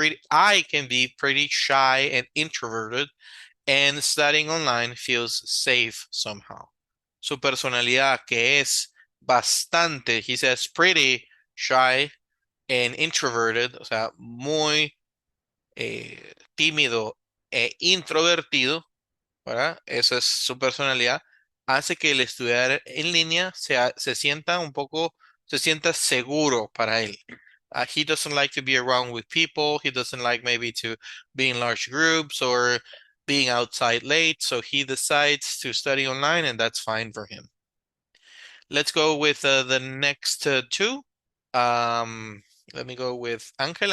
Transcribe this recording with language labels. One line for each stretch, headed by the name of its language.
English: I can be pretty shy and introverted, and studying online feels safe somehow.
Spanish: Su personalidad, que es bastante,
English: he says pretty shy and introverted,
Spanish: o sea, muy tímido e introvertido, ¿verdad? Esa es su personalidad, hace que el estudiar en línea se sienta un poco, se sienta seguro para él.
English: He doesn't like to be around with people. He doesn't like maybe to be in large groups or being outside late. So he decides to study online, and that's fine for him. Let's go with the next two. Let me go with Angel.